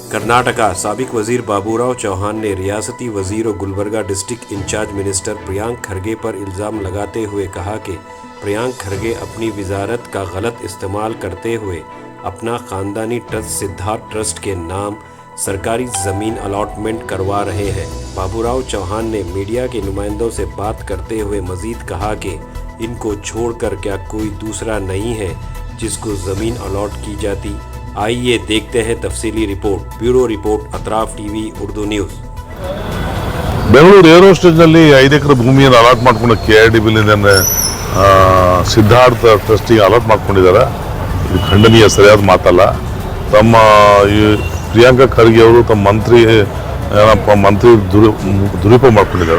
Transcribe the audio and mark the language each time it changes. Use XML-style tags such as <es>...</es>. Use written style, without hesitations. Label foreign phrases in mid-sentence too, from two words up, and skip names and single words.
<ur>کرناٹکا سابق وزیر بابوراؤ چوہان نے ریاستی وزیر اور گلبرگہ</ur> <en>district in-charge minister</en> <ur>پریانک کھرگے پر الزام لگاتے ہوئے کہا کہ پریانک کھرگے اپنی وزارت کا غلط استعمال کرتے ہوئے اپنا خاندانی ٹرسٹ سدھارتھ ٹرسٹ کے نام سرکاری زمین الاٹمنٹ کروا رہے ہیں. بابوراؤ چوہان نے میڈیا کے نمائندوں سے بات کرتے ہوئے مزید کہا کہ ان کو چھوڑ کر کیا کوئی دوسرا نہیں ہے جس کو زمین الاٹ کی جاتی. آئیے دیکھتے ہیں تفصیلی رپورٹ.</ur> <en>bureau report</en> <ur>अतराफ टीवी उर्दू न्यूज़।</ur> <kn>ಬೆಂಗಳೂರು ಏರೋ ಸ್ಟೇಜ್ನಲ್ಲಿ 5 ಎಕರೆ ಭೂಮಿಯನ್ನು ಅಲಾಟ್ ಮಾಡ್ಕೊಂಡು KIDBಲಿಂದ ಸಿದ್ಧಾರ್ಥ ಟ್ರಸ್ಟಿಗೆ ಅಲಾಟ್ ಮಾಡ್ಕೊಂಡಿದ್ದಾರೆ. ಇದು ಖಂಡನೀಯ, ಸರಿಯಾದ ಮಾತಲ್ಲ. ತಮ್ಮ ಈ ಪ್ರಿಯಾಂಕಾ ಖರ್ಗೆ ಅವರು ತಮ್ಮ ಮಂತ್ರಿ ದುರುಪಯೋಗ ಮಾಡ್ಕೊಂಡಿದ್ದಾರೆ.</kn>